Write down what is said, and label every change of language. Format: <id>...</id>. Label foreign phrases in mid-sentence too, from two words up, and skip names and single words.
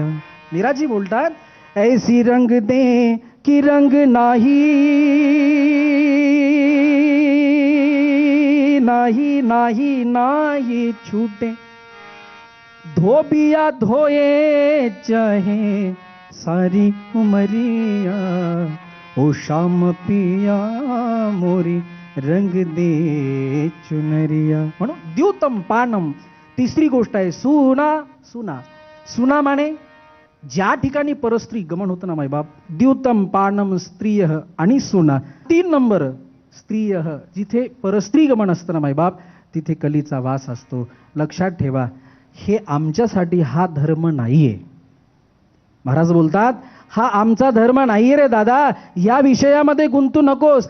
<mr>मीराजी बोलतात,</mr> <hi>ऐसी रंग दे कि रंग नाही नाही नाही नाही छूटे, धोबिया धोए चाहे सारी उमरिया. ओ शाम पिया मोरी रंग दे चुनरिया.</hi> <mr>म्हणून</mr> <sa>द्यूतम पानम.</sa> <mr>तिसरी गोष्ट आहे सुना. सुना सुना माने ज्या ठिकाणी परस्त्री गमन होतं ना मायबाप,</mr> <sa>द्यूतम पानम स्त्रिय</sa> <mr>आणि सुना. 3 नंबर स्त्रिय, जिथे परस्त्री गमन असतं ना मायबाप तिथे कलीचा वास असतो. लक्षात ठेवा, हे आमच्यासाठी हा धर्म नाहीये. महाराज बोलतात, हा आमचा धर्म नाहीये रे दादा, या विषयामध्ये गुंतू नकोस.</mr>